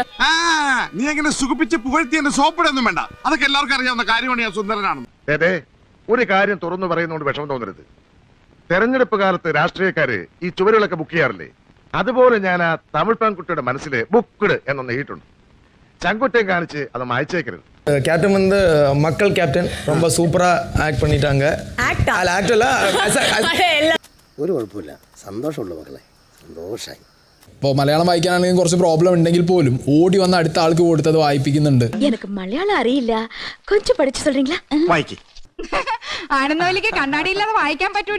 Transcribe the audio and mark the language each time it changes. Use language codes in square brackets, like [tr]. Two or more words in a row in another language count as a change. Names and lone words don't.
[ml] നീ അങ്ങനെ സുഖിപ്പിച്ച് പുകഴ്ത്തി എന്നെ സോപ്പിടൊന്നും വേണ്ട. അതൊക്കെ എല്ലാവർക്കും അറിയാവുന്ന കാര്യമാണ്. ഞാൻ സുന്ദരനാണെന്ന്. അതെ, ഒരു കാര്യം തുറന്നു പറയുന്നതുകൊണ്ട് വിഷമം തോന്നരുത്. തെരഞ്ഞെടുപ്പ് കാലത്ത് രാഷ്ട്രീയക്കാര് ഈ ചുവരുകളൊക്കെ ബുക്ക് ചെയ്യാറില്ലേ? അതുപോലെ ഞാൻ ആ തമിഴ് പെൺകുട്ടിയുടെ മനസ്സില് ബുക്ക്ഡ് എന്നൊന്ന് എഴുതിയിട്ടുണ്ട്. ചങ്കുറ്റം കാണിച്ച് അത് മായ്ച്ചേക്കരുത്. [ta] கேப்டன் வந்து மக்கள் கேப்டன் ரொம்ப சூப்பரா ஆக்ட் பண்ணிட்டாங்க. [ml] ഒരു കുഴപ്പമില്ല, സന്തോഷമുള്ളൂ മക്കളെ, സന്തോഷമായി. ഇപ്പോൾ മലയാളം വായിക്കാനാണെങ്കിൽ കുറച്ച് പ്രോബ്ലം ഉണ്ടെങ്കിൽ പോലും ഓടി വന്ന് അടുത്ത ആൾക്ക് കൊടുത്തത് വായിപ്പിക്കുന്നുണ്ട്. എനിക്ക് മലയാളം അറിയില്ല, കൊഞ്ചം പഠിച്ചു சொல்றீங்களா? വായിക്കേ. ആനന്ദവല്ലിക്ക് കണ്ണാടി ഇല്ലാതെ വായിക്കാൻ പറ്റൂല.